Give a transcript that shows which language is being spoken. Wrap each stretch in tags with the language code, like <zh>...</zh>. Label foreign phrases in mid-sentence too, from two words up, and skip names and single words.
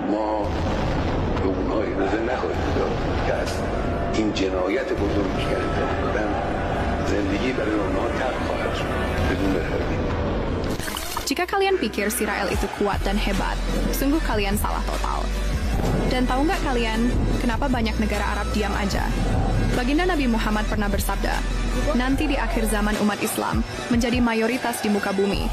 <fa>ما به اونها اجازه نخواهیم داد که از این جنایت بزرگی که انجام دادن زندگی برای اونها تلخ خواهد شد بدون تردید.</fa> <id>Jika kalian pikir Sirael itu kuat dan hebat, sungguh kalian salah total. Dan tahu nggak kalian, kenapa banyak negara Arab diam aja? Baginda Nabi Muhammad pernah bersabda, nanti di akhir zaman umat Islam menjadi mayoritas di muka bumi.</id>